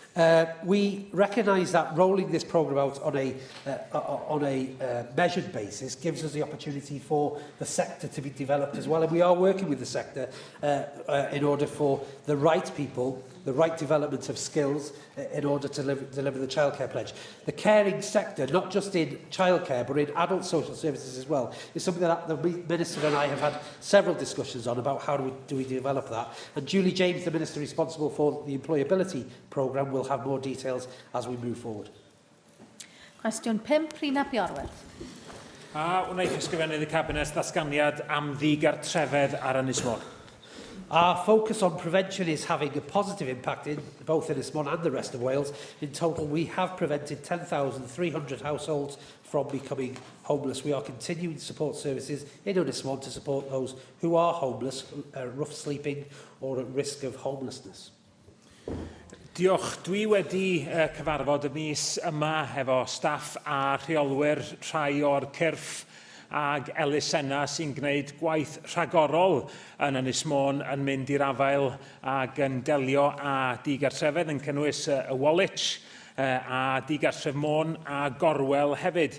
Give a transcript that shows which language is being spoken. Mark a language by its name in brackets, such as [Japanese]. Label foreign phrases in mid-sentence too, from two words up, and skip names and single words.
[English] We recognise that rolling this programme out on a measured basis gives us the opportunity for the sector to be developed as well, and we are working with the sector in order for the right people, the right development of skills in order to deliver the childcare pledge. The caring sector, not just in childcare but in adult social services as well, is something that the Minister and I have had several discussions on about how do we develop that. And Julie James, the Minister responsible for the employability programme, will have more details as we move forward. [Welsh] Cwestiwn 5, Rhina Biorwerth. Wnaeth ysgrifennydd y Cabinet ddatganiad am ddigartrefedd ar Ynys Môn. [English] Our focus on prevention is having a positive impact in both Ynys Môn and the rest of Wales. In total, we have prevented 10,300 households from becoming homeless. We are continuing to support services in Ynys Môn to support those who are homeless, rough sleeping or at risk of homelessness. [Welsh] Diolch. Dwi wedi cyfarfod y mis yma efo staff a rheolwyr rhai o'r cyrff ag elusennau sy'n gwneud gwaith rhagorol yn Ynys Môn yn mynd i'r afael ag yn delio a digartrefedd yn cynnwys y Woolwich a digartref Môn a Gorwel hefyd.